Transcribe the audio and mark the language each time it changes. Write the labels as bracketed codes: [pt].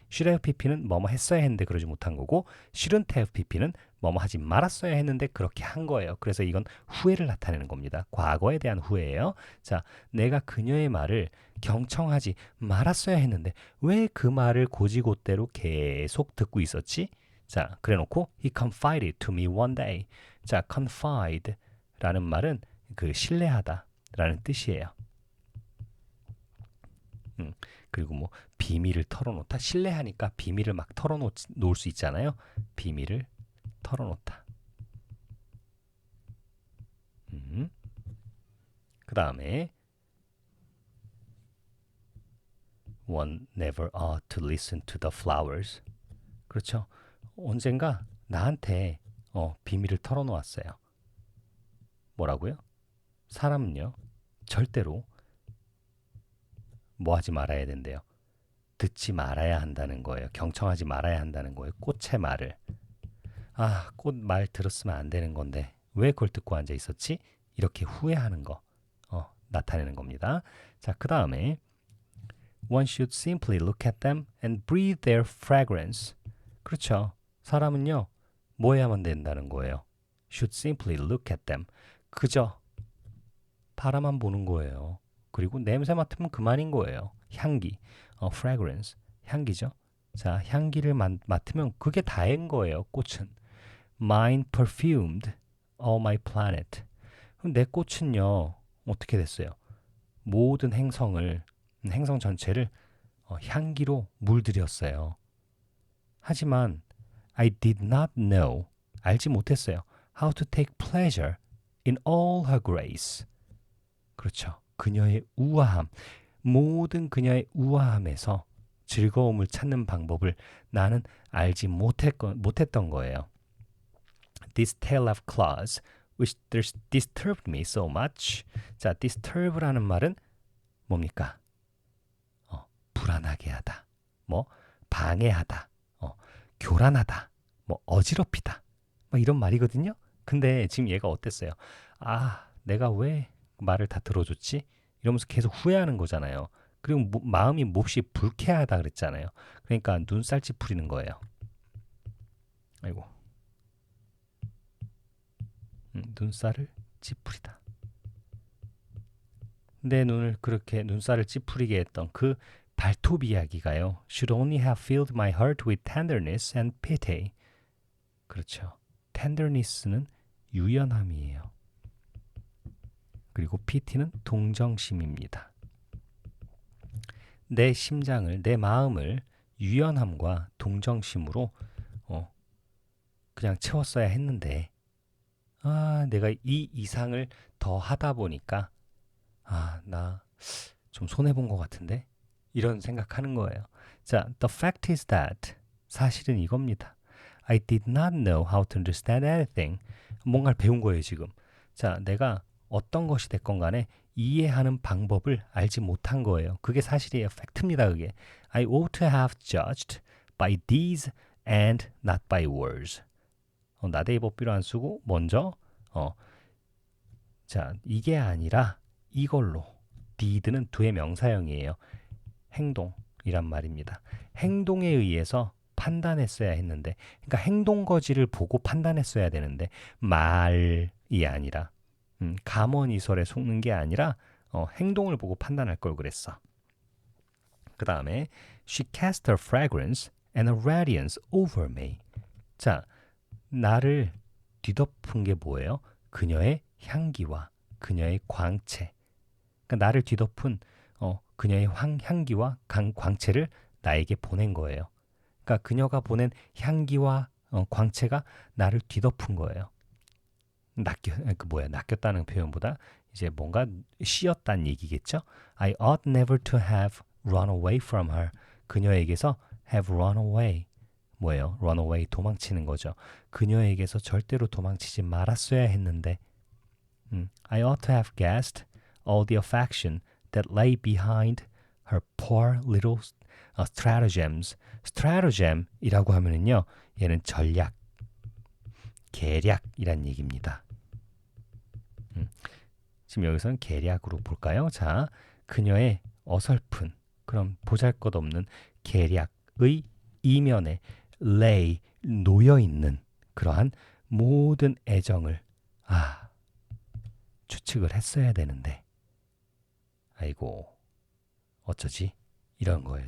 [ko] should have pp는 뭐뭐 했어야 했는데 그러지 못한 거고 shouldn't have pp는 뭐뭐 하지 말았어야 했는데 그렇게 한 거예요. 그래서 이건 후회를 나타내는 겁니다. 과거에 대한 후회예요. 자, 내가 그녀의 말을 경청하지 말았어야 했는데 왜 그 말을 고지고대로 계속 듣고 있었지? 자, 그래놓고 [en] he confided to me one day. [ko] 자, confide라는 말은 그 신뢰하다라는 뜻이에요. 그리고 뭐 비밀을 털어놓다. 신뢰하니까 비밀을 막 털어놓을 수 있잖아요. 비밀을 털어놓다. 그 다음에 [en] one never ought to listen to the flowers. [ko] 그렇죠. 언젠가 나한테 비밀을 털어놓았어요. 뭐라고요? 사람은요. 절대로 뭐 하지 말아야 된대요. 듣지 말아야 한다는 거예요. 경청하지 말아야 한다는 거예요. 꽃의 말을. 아, 꽃 말 들었으면 안 되는 건데 왜 그걸 듣고 앉아 있었지? 이렇게 후회하는 거 나타내는 겁니다. 자, 그 다음에 [en] one should simply look at them and breathe their fragrance. [ko] 그렇죠. 사람은요. 뭐 해야만 된다는 거예요? [en] should simply look at them. [ko] 그저 바라만 보는 거예요. 그리고 냄새 맡으면 그만인 거예요. 향기, fragrance, 향기죠. 자, 향기를 맡으면 그게 다인 거예요. 꽃은. [en] Mine perfumed all my planet. [ko] 그럼 내 꽃은요. 어떻게 됐어요? 모든 행성 전체를 향기로 물들였어요. 하지만 [en] I did not know, [ko] 알지 못했어요. [en] How to take pleasure in all her grace. [ko] 그렇죠. 그녀의 우아함, 모든 그녀의 우아함에서 즐거움을 찾는 방법을 나는 알지 못했던 거예요. [en] This tale of claws, which disturbed me so much. [ko] 자, disturb라는 말은 뭡니까? 불안하게 하다, 뭐 방해하다, 교란하다, 뭐 어지럽히다, 뭐 이런 말이거든요. 근데 지금 얘가 어땠어요? 아, 내가 왜 말을 다 들어줬지? 이러면서 계속 후회하는 거잖아요. 그리고 마음이 몹시 불쾌하다 그랬잖아요. 그러니까 눈살 찌푸리는 거예요. 아이고. 눈살을 찌푸리다. 내 눈을 그렇게 눈살을 찌푸리게 했던 그 발톱 이야기가요. [en] Should only have filled my heart with tenderness and pity. [ko] 그렇죠. tenderness는 유연함이에요. 그리고 pity는 동정심입니다. 내 심장을, 내 마음을 유연함과 동정심으로 그냥 채웠어야 했는데 내가 이 이상을 더 하다 보니까 나 좀 손해본 것 같은데? 이런 생각하는 거예요. 자, [en] the fact is that [ko] 사실은 이겁니다. [en] I did not know how to understand anything. [ko] 뭔가를 배운 거예요, 지금. 자, 내가 어떤 것이 됐건 간에 이해하는 방법을 알지 못한 거예요. 그게 사실이에요. 팩트입니다, 그게. [en] I ought to have judged by deeds and not by words. [ko] 나대이 법비로 안 쓰고 먼저 자, 이게 아니라 이걸로 did는 do의 명사형이에요. 행동이란 말입니다. 행동에 의해서 판단했어야 했는데, 그러니까 행동 거지를 보고 판단했어야 되는데 말이 아니라 감언이설에 속는 게 아니라 행동을 보고 판단할 걸 그랬어. 그 다음에 [en] She cast her fragrance and a radiance over me. [ko] 자, 나를 뒤덮은 게 뭐예요? 그녀의 향기와 그녀의 광채. 그러니까 나를 뒤덮은 그녀의 향기와 광채를 나에게 보낸 거예요. 그러니까 그녀가 보낸 향기와 광채가 나를 뒤덮은 거예요. 낚였다는 표현보다 이제 뭔가 씌었다는 얘기겠죠. [en] I ought never to have run away from her. [ko] 그녀에게서 [en] have run away. [ko] 뭐예요? run away, 도망치는 거죠. 그녀에게서 절대로 도망치지 말았어야 했는데 [en] I ought to have guessed all the affection that lay behind her poor little stratagems. [ko] strategem이라고 하면은요, 얘는 전략, 계략이란 얘기입니다. 지금 여기서는 계략으로 볼까요? 자, 그녀의 어설픈, 그런 보잘것없는 계략의 이면에 lay, 놓여있는 그러한 모든 애정을 추측을 했어야 되는데 아이고 어쩌지? 이런 거예요.